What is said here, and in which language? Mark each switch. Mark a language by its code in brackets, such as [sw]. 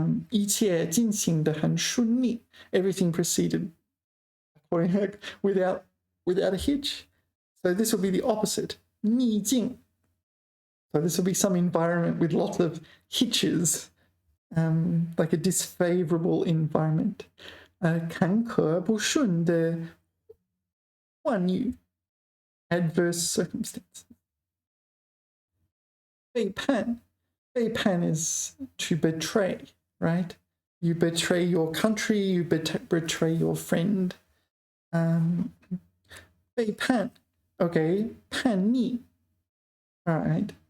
[zh] 一切进行得很顺利. [en] Everything proceeded without a hitch. So this will be the opposite. 逆境. So this will be some environment with lots of hitches, like a disfavorable environment. [zh] 坎坷不顺的患遇 [en] adverse circumstances. 背叛 is to betray, right? You betray your country, you betray your friend. 背叛 okay, 叛逆.All right.